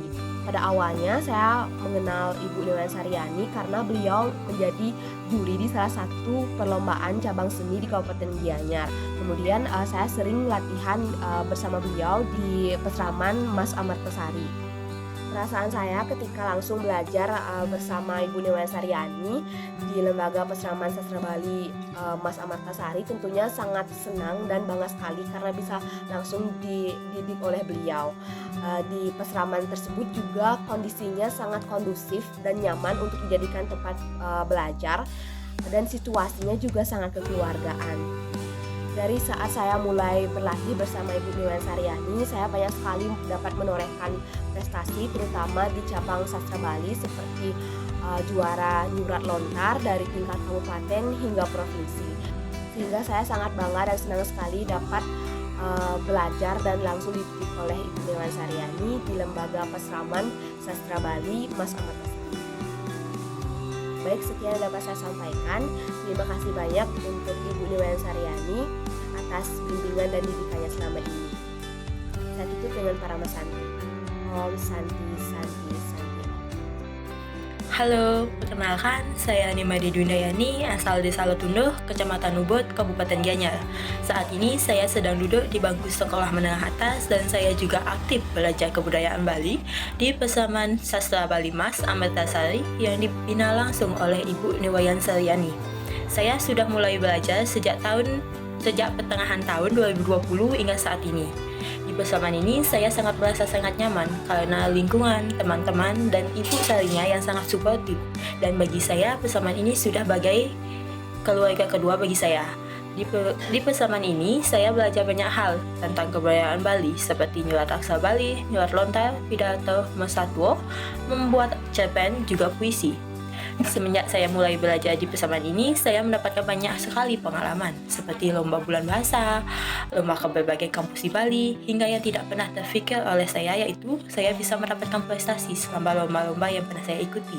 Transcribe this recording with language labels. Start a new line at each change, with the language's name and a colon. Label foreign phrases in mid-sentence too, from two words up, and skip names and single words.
Indonesian: Pada awalnya saya mengenal Ibu Niwayan Saryani karena beliau menjadi juri di salah satu perlombaan cabang seni di Kabupaten Gianyar. Kemudian saya sering latihan bersama beliau di Peseraman Mas Amartasari. Perasaan saya ketika langsung belajar bersama Ibu Niwayan Saryani di Lembaga Peseraman Sastra Bali Mas Amartasari tentunya sangat senang dan bangga sekali karena bisa langsung dididik oleh beliau. Di peseraman tersebut juga kondisinya sangat kondusif dan nyaman untuk dijadikan tempat belajar, dan situasinya juga sangat kekeluargaan. Dari saat saya mulai berlatih bersama Ibu Niwayan Saryani, saya banyak sekali dapat menorehkan prestasi terutama di cabang sastra Bali seperti juara nyurat lontar dari tingkat kabupaten hingga provinsi. Sehingga saya sangat bangga dan senang sekali dapat belajar dan langsung dididik oleh Ibu Niwayan Saryani di Lembaga Peseraman Sastra Bali Mas Amartasari. Baik, sekian yang dapat saya sampaikan. Terima kasih banyak untuk Ibu Niwayan Saryani atas bimbingan dan didikannya selama ini. Saya tutup dengan Parama Santi.
Sanskrit: Om Santi, Santi, Santi.
Indonesian: Halo, perkenalkan saya Nimade Dundayani, asal Desa Letunduh, Kecamatan Ubud, Kabupaten Gianyar. Saat ini saya sedang duduk di bangku sekolah menengah atas dan saya juga aktif belajar kebudayaan Bali di Pesaman Sastra Bali Mas Amertasari yang dibina langsung oleh Ibu Niwayan Saryani. Saya sudah mulai belajar sejak pertengahan tahun 2020 hingga saat ini. Di Pesaman ini saya merasa sangat nyaman karena lingkungan, teman-teman, dan ibu sarinya yang sangat suportif. Dan bagi saya, Pesaman ini sudah bagai keluarga kedua bagi saya. Di Pesaman ini saya belajar banyak hal tentang kebudayaan Bali seperti nyurat aksara Bali, nyurat lontar, pidato, mesatwo, membuat cerpen, juga puisi. Semenjak saya mulai belajar di Pesaman ini, saya mendapatkan banyak sekali pengalaman seperti lomba bulan bahasa, lomba ke berbagai kampus di Bali, hingga yang tidak pernah terfikir oleh saya yaitu saya bisa mendapatkan prestasi selama lomba-lomba yang pernah saya ikuti.